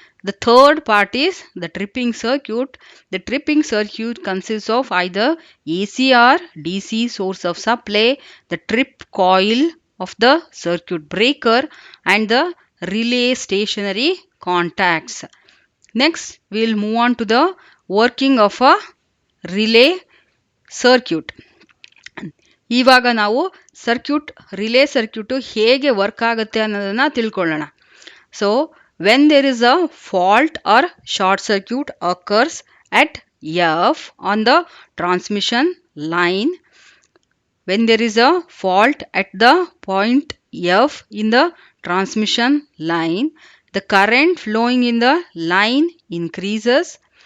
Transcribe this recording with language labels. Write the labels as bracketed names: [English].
[English] The third part is the tripping circuit. The tripping circuit consists of either AC or DC source of supply, the trip coil of the circuit breaker, and the relay stationary contacts. Next, we will move on to the working of a relay circuit. [Kannada] ಇವಾಗ ನಾವು relay circuit ಹೇಗೆ work ಆಗುತ್ತೆ ಅನ್ನೋದನ್ನ ತಿಳ್ಕೊಳ್ಳೋಣ. [English] So when there is a fault or short circuit occurs at F on the transmission line, when there is a fault at the point F in the transmission line, the current flowing in the line increases.